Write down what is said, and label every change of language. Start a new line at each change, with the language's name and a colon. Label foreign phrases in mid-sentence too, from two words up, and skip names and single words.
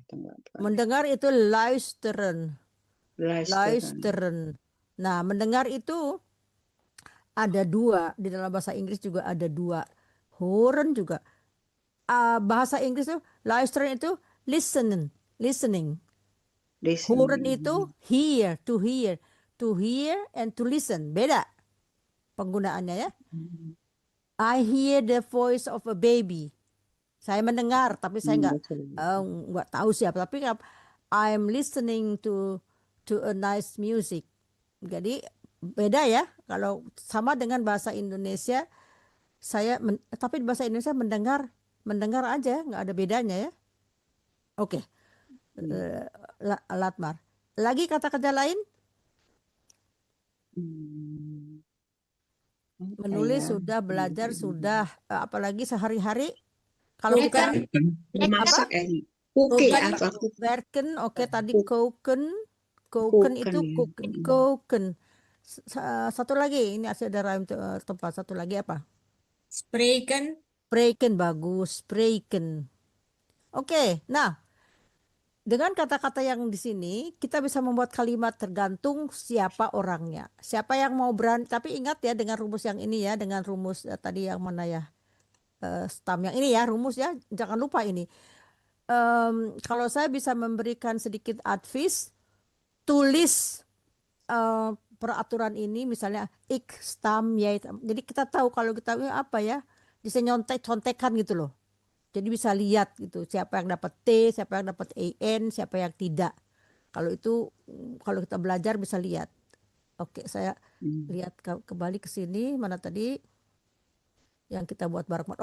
Indonesian: Mendengar itu luisteren. Luisteren. Nah, mendengar itu ada dua. Di dalam bahasa Inggris juga ada dua. Horen juga. Bahasa Inggris itu luisteren itu listening. Horen itu hear,
English: to hear and to listen.
Indonesian: Beda penggunaannya ya.
English: I hear the voice of a baby.
Indonesian: Saya mendengar, tapi saya nggak tahu siapa.
English: Tapi I'm listening to a nice music.
Indonesian: Jadi beda ya. Kalau sama dengan bahasa Indonesia, tapi di bahasa Indonesia mendengar aja, nggak ada bedanya ya. Oke. Latmar. Lagi kata-kata lain? Menulis sudah, belajar sudah, apalagi sehari-hari. Kalau kita Memasak werken, oke, tadi koken itu koken. Satu lagi, ini ada rhyme tempat. Satu lagi apa? Spreken. Spreken, bagus, spreken. Oke, nah dengan kata-kata yang di sini kita bisa membuat kalimat tergantung siapa orangnya. Siapa yang mau berani, tapi ingat ya dengan rumus yang ini ya, dengan rumus tadi yang mana ya? Stam yang ini ya, rumus ya, jangan lupa ini. Kalau saya bisa memberikan sedikit advice, tulis peraturan ini misalnya
Dutch: ik stam
Indonesian: ya. Jadi kita tahu kalau kita apa ya, bisa contekan gitu loh. Jadi bisa lihat gitu siapa yang dapat T, siapa yang dapat AN, siapa yang tidak. Kalau itu kalau kita belajar bisa lihat. Oke, saya lihat kembali ke sini, mana tadi yang kita buat bareng.